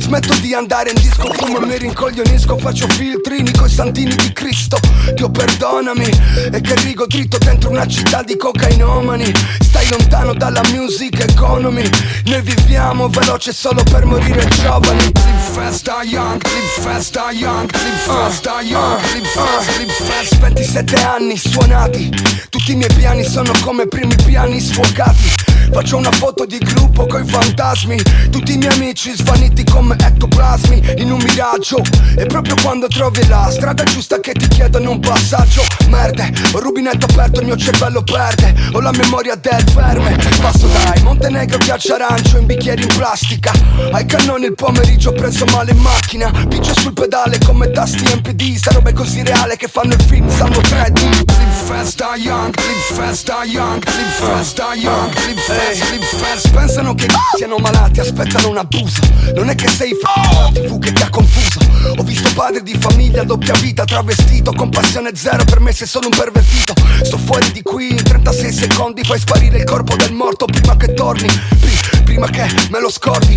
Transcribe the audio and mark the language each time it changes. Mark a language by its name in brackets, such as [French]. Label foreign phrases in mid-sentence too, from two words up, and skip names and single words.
[Italian] Smetto di andare in disco, fumo e mi rincoglionisco. Faccio filtrini coi santini di Cristo. Dio perdonami, e che rigo dritto dentro una città di cocainomani. Stai lontano dalla [English] music economy. [Italian] Noi viviamo veloce solo per morire giovani. [English] Live fast, die young, live fast, die young, live fast, die young, live fast, live fast. [Italian] 27 anni suonati, tutti i miei piani sono come primi piani sfocati. Faccio una foto di gruppo coi fantasmi, tutti i miei amici svaniti come ectoplasmi in un miraggio. E proprio quando trovi la strada giusta che ti chiedono un passaggio. Merde, ho il rubinetto aperto, il mio cervello perde, ho la memoria del verme. Passo dai Montenegro, ghiaccio arancio in bicchieri in plastica. Ai cannoni il pomeriggio ho preso male in macchina. Piccio sul pedale come tasti MPD. Sta roba è così reale che fanno il film, sanno 3D. [English] Live fast, die young, live fast, die young, live fast, die young, live fast, live fast. [Italian] Pensano che siano malati, aspettano un abuso. Non è che sei TV che ti ha confuso. Ho visto padri di famiglia, doppia vita, travestito, con passione zero, per me sei solo un pervertito. Sto fuori di qui in 36 secondi, fai sparire il corpo del morto prima che torni. Prima che me lo scordi.